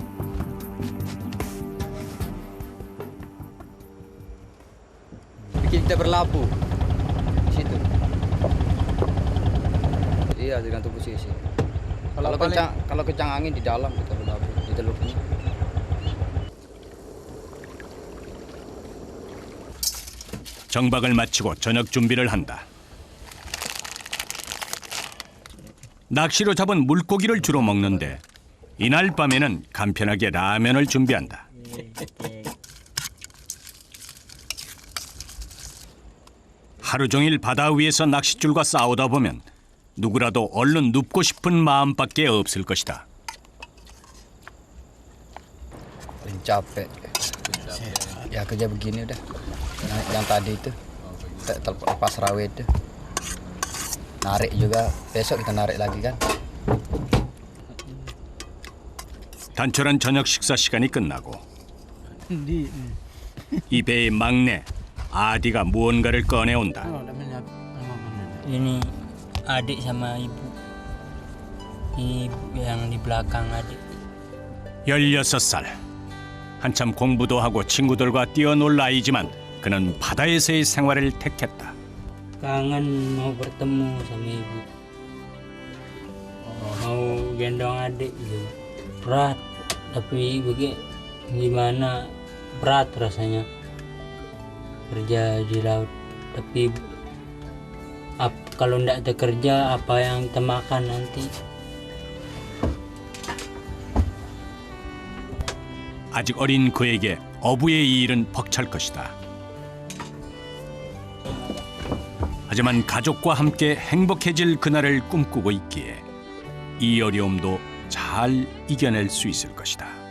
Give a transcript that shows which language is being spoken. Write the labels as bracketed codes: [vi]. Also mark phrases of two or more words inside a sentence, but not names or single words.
[id] Kita berlabuh di situ. Iya, tergantung posisi. Kalau kencang angin di dalam kita berlabuh di teluknya. [ko] 정박을 마치고 저녁 준비를 한다. 낚시로 잡은 물고기를 주로 먹는데 이날 밤에는 간편하게 라면을 준비한다. 하루 종일 바다 위에서 낚싯줄과 싸우다 보면 누구라도 얼른 눕고 싶은 마음밖에 없을 것이다. [id] Paling capek. Ya kerja begini udah. Yang tadi itu lepas rawe itu. Narik juga. Besok kita narik lagi kan. [ko] 단촐한 저녁 식사 시간이 끝나고 이 배의 막내 아디가 무언가를 꺼내온다. [id] Ini adik sama ibu. Ini yang di belakang adik. 16살. [ko] 한참 공부도 하고 친구들과 뛰어놀 나이지만 그는 바다에서의 생활을 택했다. [id] Kangen mau bertemu sama ibu. Mau gendong adik gitu. Berat, tapi gimana berat rasanya kerja di laut. Tapi kalau tidak ada kerja, apa yang kita makan nanti? [ko] 아직 어린 그에게 어부의 이 일은 벅찰 것이다. 하지만 가족과 함께 행복해질 그날을 꿈꾸고 있기에 이 어려움도 잘 이겨낼 수 있을 것이다.